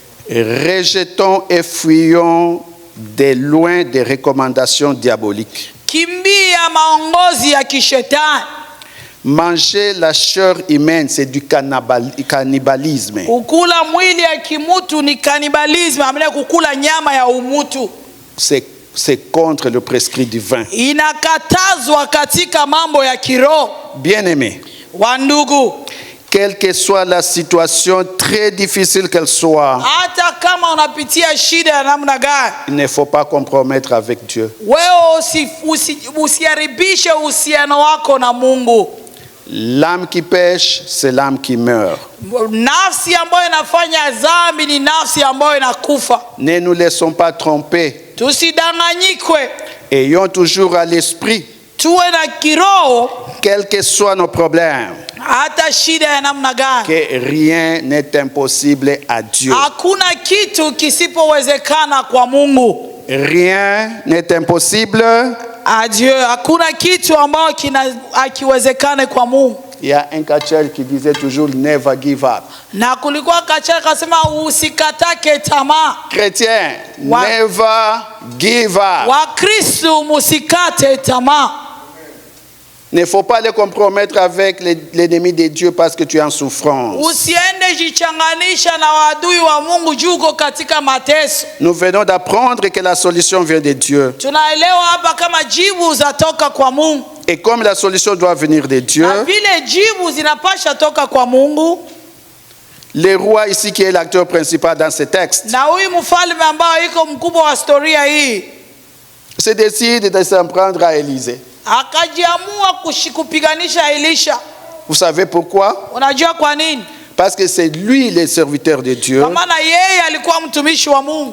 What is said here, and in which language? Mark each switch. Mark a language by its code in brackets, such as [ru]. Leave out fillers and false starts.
[fr] Rejetons et fuyons de loin des recommandations diaboliques. [sw] Kimbia maongozi ya kishetani. [fr] Manger la chair humaine, c'est du cannibalisme. [sw] Kukula mwili ya kimutu ni kanibalisme, amina kukula nyama ya umutu. [fr] C'est contre le prescrit divin. [sw] Inakatazwa katika mambo ya kiroho. [fr] Bien-aimés, [sw] Wandugu, [fr] quelle que soit la situation, très difficile qu'elle soit, [sw] hata kama unapitia shida ya namna gani, [fr] il ne faut pas compromettre avec Dieu. [sw] wewe usiharibishe uhusiano wako na Mungu. [fr] L'âme qui pêche, c'est l'âme qui meurt. [sw] Nafsi ambayo inafanya dhambi ni nafsi ambayo inakufa. [fr] Ne nous laissons pas tromper. [sw] Tusidanganyikwe. [fr] Ayons toujours à l'esprit, [sw] Tuwe na kiroho [fr] quels que soient nos problèmes, [sw] hata shida ya namna gani. [fr] que rien n'est impossible à Dieu. [sw] Hakuna kitu kisipowezekana kwa Mungu. [fr] Rien n'est impossible. [sw] Adieu, hakuna kitu ambacho hakiwezekane kwa Mungu. [fr] Il y a un catcheur qui disait toujours never give up. [sw] Na kulikuwa kacha kasema usikatake tamaa. [fr] Chrétien, never give up. [sw] Wakristo musikate tamaa. [fr] Ne faut pas les compromettre avec l'ennemi de Dieu parce que tu es en souffrance. [sw] Usiende jichanganisha na wadui wa Mungu juko katika mateso. [fr] Nous venons d'apprendre que la solution vient de Dieu. [sw] Tunaelewa hapa kama jibu zatoka kwa Mungu. [fr] Et comme la solution doit venir de Dieu, [sw] Na vile jibu zinapasha toka kwa Mungu. [fr] le roi ici qui est l'acteur principal dans ce texte, [sw] Na huyu mfalme ambao iko mkubwa wa historia hii, [fr] se décide de s'en prendre à Élisée. [sw] akajiamua kupiganisha Elisha. [fr] Vous savez pourquoi? [sw] Unajua kwa nini? [fr] Parce que c'est lui le serviteur de Dieu [sw] Kwa maana yeye alikuwa mtumishi wa Mungu.